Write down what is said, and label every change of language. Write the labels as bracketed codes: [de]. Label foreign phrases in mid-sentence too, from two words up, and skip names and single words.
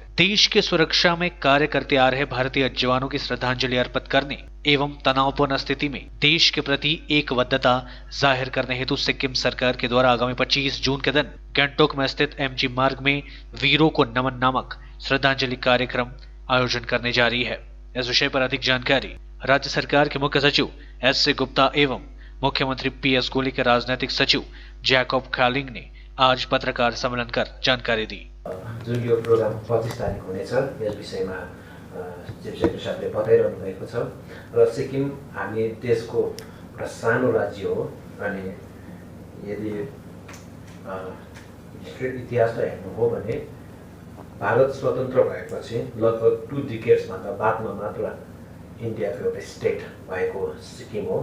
[hi] देश की सुरक्षा में कार्य करते आ रहे भारतीय जवानों की श्रद्धांजलि अर्पित करने एवं तनावपूर्ण स्थिति में देश के प्रति एकबद्धता जाहिर करने हेतु सिक्किम सरकार के द्वारा आगामी 25 जून के दिन गैंगटोक में स्थित एमजी मार्ग में वीरों को नमन नामक श्रद्धांजलि कार्यक्रम आयोजन करने जा रही है। इस विषय पर अधिक जानकारी राज्य सरकार के मुख्य सचिव एस गुप्ता एवं मुख्यमंत्री पीएस गोली के राजनीतिक सचिव जैकब खालिङ ने आज पत्रकार सम्मेलन कर जानकारी दी। [ne] जुन यो प्रोग्राम 25 तारिक हुनेछ यस विषयमा [en] chief secretary [ne] साहबले बताइरहनु भएको छ र सिक्किम हामी देशको एउटा सानो राज्य हो अनि यदि इतिहासलाई हेर्नु हो भने भारत स्वतन्त्र भएपछि लगभग 2 डिकेड्स भन्दा बादमा मात्र इन्डियाको एउटा स्टेट भएको सिक्किम हो।